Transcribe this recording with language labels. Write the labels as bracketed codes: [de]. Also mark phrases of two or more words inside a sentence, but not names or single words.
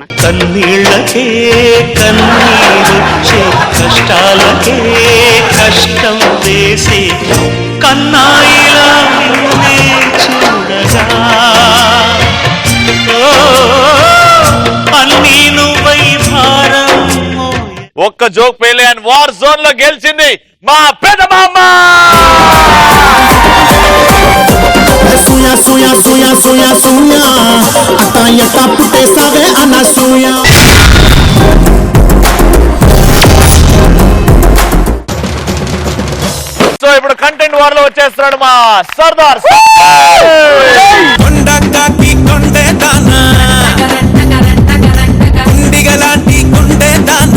[te] కన్నీళ్ళకే కన్నీరొచ్చే, కష్టాలకే కష్టం వేసే కన్నాయిలా నిన్నే చూడగా, అన్నీ నువ్వై భారం. ఒక్క జోక్ పేలే అని [en] war zone [te] లో గెలిచింది మా పెద్ద మామ. Suya, suya, suya, suya, suya. Ata yata pute sabe ana suya. సో ఇప్పుడు [en] content war [te] లో వచ్చేస్తున్నాడు మా సర్దార్. కొండగాకి కొండే దానా, కుండిగలాంటి కొండే దానా.